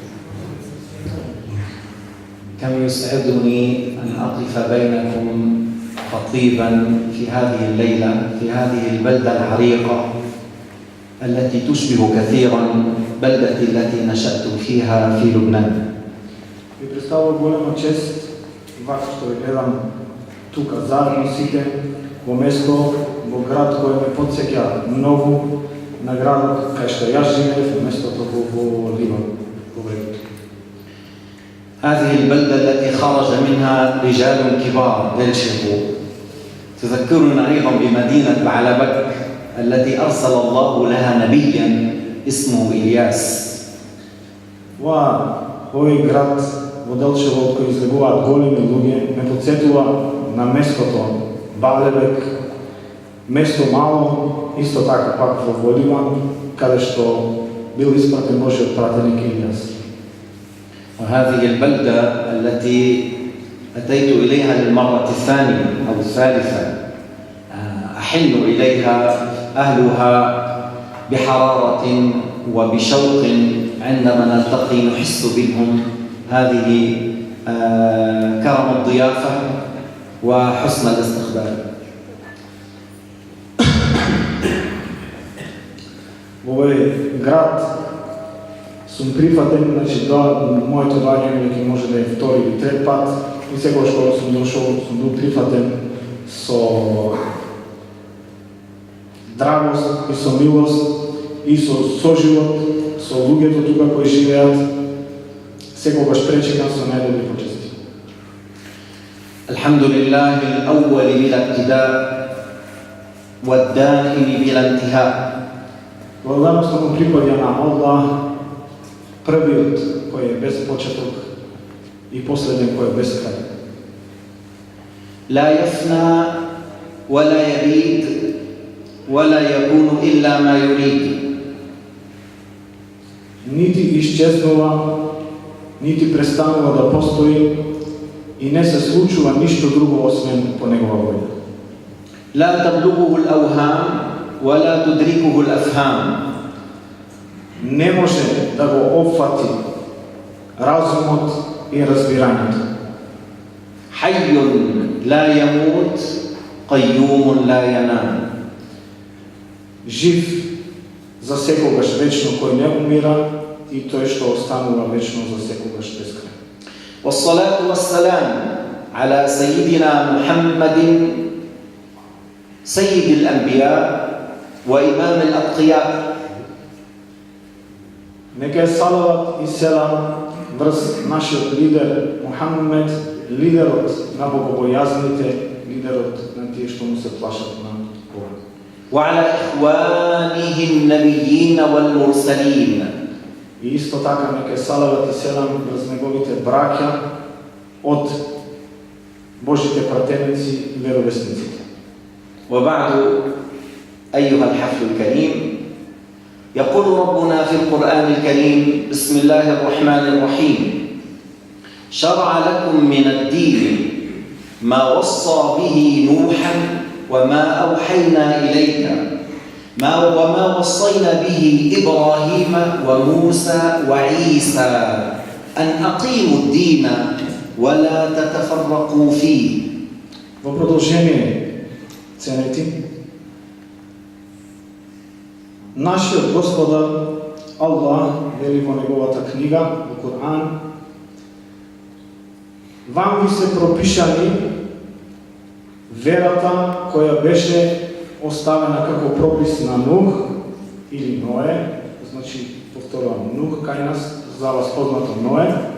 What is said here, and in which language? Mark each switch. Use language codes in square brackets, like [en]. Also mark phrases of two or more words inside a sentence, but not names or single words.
[ar] كم يسعدني أن أقف بينكم خطيبا في هذه الليلة في هذه البلدة العريقة التي تشبه كثيرا بلدتي التي نشأت فيها في لبنان. [mk] Ви представува голема чест вака што ви гледам тука заедно сите во место, во град кој ме потсеќа многу на градот кај што јас живеев, местото во Ливан, во Бегот. [ar] هذه البلدة التي خرج منها رجال كبار دلشقوا تذكرنا أيضا بمدينة بعلبك التي أرسل الله لها نبيا اسمه إلياس. [mk] Овој град во Делчево од кој излегуваат големи луѓе ме потсетува на местото Балебек, место мало, исто така пак во Ливан, каде што бил испратен Божиот пратеник Илијас. [ar] وهذه البلدة التي أتيت إليها للمرة الثانية أو الثالثة أحن إليها أهلها بحرارة وبشوق عندما نلتقي نحس بهم هذه كرم الضيافة وحسن الاستقبال. [mk] Овој град сум прифатен, значи моето доаѓање ќе може да е втори или трет пат и секогаш кога сум дошол сум бил прифатен со драгост и со милост и со соживот со луѓето тука кои живеат, секогаш пречекан со најдобри почести. [ar] الحمد لله الأول بلا ابتداء والدائم بلا انتهاء. [mk] Благодарност му припаѓа на Аллах, првиот кој е без почеток и последен кој е без крај. [ar] لا يفنى ولا يبيد ولا يكون إلا ما يريد. [mk] Нити исчезнува, нити престанува да постои и не се случува ништо друго освен по негова воља. [ar] لا تبلغه الأوهام ولا تدركه الأفهام. [mk] Не може да го опфати разумот и разбирањето. [ar] حي لا يموت قيوم لا ينام. [mk] Жив за секогаш вечно кој не умира и тој што останува вечно за секогаш без крај. [ar] والصلاة والسلام على سيدنا محمد سيد الأنبياء وإمام الأتقياء. [mk] Нека е салават и селам врз нашиот лидер Мухаммед, лидерот на богобојазните, лидерот на тие што му се плашат на Бога. [ar] وعلى إخوانه النبيين والمرسلين. [mk] И исто така нека е салават и селам врз неговите браќа од Божите пратеници и веровесниците. [ar] وبعد أيها الحفل الكريم، يقول ربنا في القرآن الكريم: بسم الله الرحمن الرحيم. شرع لكم من الدين ما وصى به نوحا وما أوحينا إليك وما وصينا به إبراهيم وموسى وعيسى أن أقيموا الدين ولا تتفرقوا فيه. [mk] Во продолжение, ценети, нашиот Господар Аллах вели во неговата книга, во Коран: вам ви се пропишани верата која беше оставена како пропис на Нух или Ное, значи повторувам, Нух кај нас, за вас познато Ное.